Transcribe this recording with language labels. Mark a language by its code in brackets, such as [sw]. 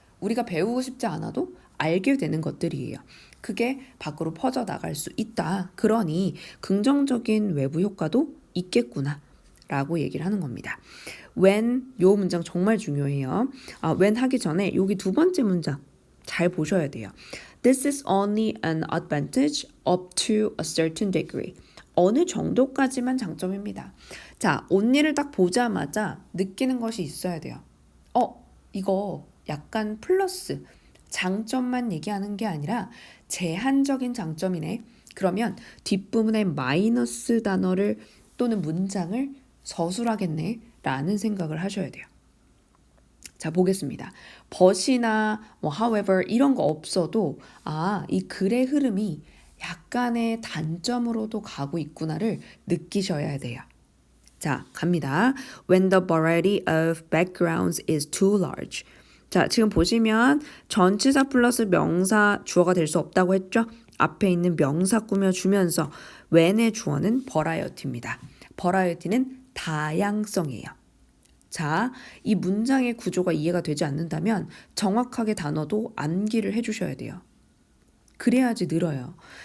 [ko] 우리가 배우고 싶지 않아도 알게 되는 것들이에요. 그게 밖으로 퍼져나갈 수 있다. 그러니 긍정적인 외부 효과도 있겠구나 라고 얘기를 하는 겁니다. when, 요 문장 정말 중요해요. when 하기 전에 여기 두 번째 문장 잘 보셔야 돼요. [en] This is only an advantage up to a certain degree. [ko] 어느 정도까지만 장점입니다. 자, 옷일을 딱 보자마자 느끼는 것이 있어야 돼요. 이거 약간 플러스, 장점만 얘기하는 게 아니라 제한적인 장점이네. 그러면 뒷부분에 마이너스 단어를 또는 문장을 서술하겠네 라는 생각을 하셔야 돼요. 자, 보겠습니다. but이나 however 이런 거 없어도 이 글의 흐름이 약간의 단점으로도 가고 있구나를 느끼셔야 돼요. 자, 갑니다. [en] When the variety of backgrounds is too large. [ko] 자, 지금 보시면 전치사 플러스 명사 주어가 될 수 없다고 했죠? 앞에 있는 명사 꾸며주면서 when의 주어는 variety입니다. variety는 다양성이에요. 자, 이 문장의 구조가 이해가 되지 않는다면 정확하게 단어도 암기를 해주셔야 돼요. 그래야지 늘어요.